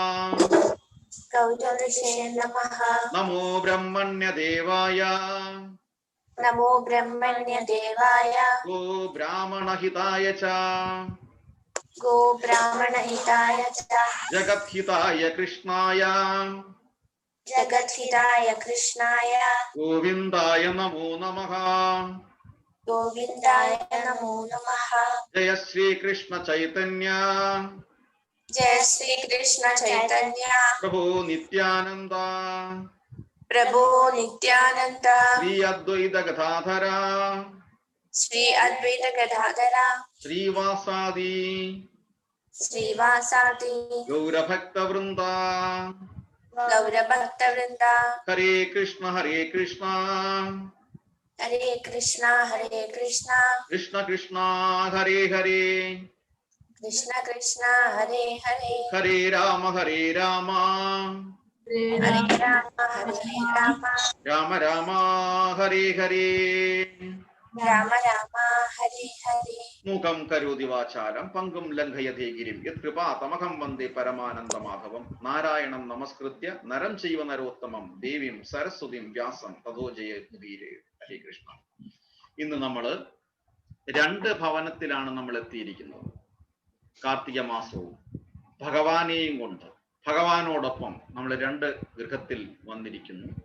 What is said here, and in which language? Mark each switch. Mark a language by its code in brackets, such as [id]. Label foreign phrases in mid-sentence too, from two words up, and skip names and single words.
[sa] നമോ ബ്രഹ്മണ്യദേവായ ഗോ ബ്രാഹ്മണഹിതായ ച ജഗദ്ഹിതായ കൃഷ്ണായ ഗോവിന്ദായ നമോ നമഃ. गोविंदाय नमो नमः। जय श्री कृष्ण चैतन्य जय श्री कृष्ण चैतन्य प्रभु नित्यानंद प्रभु नित्यानंद श्री अद्वैत गदाधर श्री अद्वैत गदाधर श्रीवासादि गौरभक्त वृंदा हरे कृष्ण हरे कृष्णा कृष्ण कृष्ण हरे हरे कृष्ण कृष्णा हरे हरे हरे राम हरे राम राम राम हरे हरे राम राम हरे हरे। मूकं करोति वाचालं पंगुं लंघयते गिरिं यत्कृपातमहं वन्दे परमानन्दमाधवं नारायणं नमस्कृत्य नरं चैव नरोत्तमं ദേവീം സരസ്വതീം വ്യാസം തതോ ജയമുദീരേ. ഹരേ കൃഷ്ണ. [ml] ഇന്ന് നമ്മൾ രണ്ട് ഭവനത്തിലാണ് നമ്മൾ എത്തിയിരിക്കുന്നത്. കാർത്തിക മാസവും ഭഗവാനെയും കൊണ്ട് ഭഗവാനോടൊപ്പം നമ്മൾ രണ്ട് ഗൃഹത്തിൽ വന്നിരിക്കുന്നു.